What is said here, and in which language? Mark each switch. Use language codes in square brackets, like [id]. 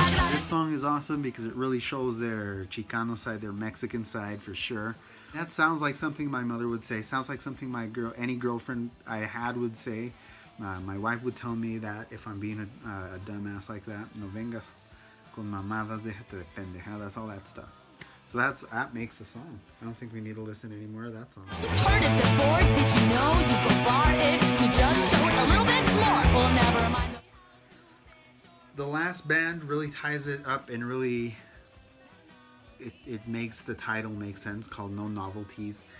[en] This song is awesome because it really shows their Chicano side, their Mexican side for sure. That sounds like something my mother would say. Sounds like something any girlfriend I had would say. My wife would tell me that if I'm being a dumbass like that. [es] No vengas con mamadas, déjate de pendejadas, [en] all that stuff. So that makes the song. I don't think we need to listen to any more of that song. Heard it before, did you know you go far if you just show it a little bit more? Well, never mind. The last band really ties it up and really it makes the title make sense, called No Novelties.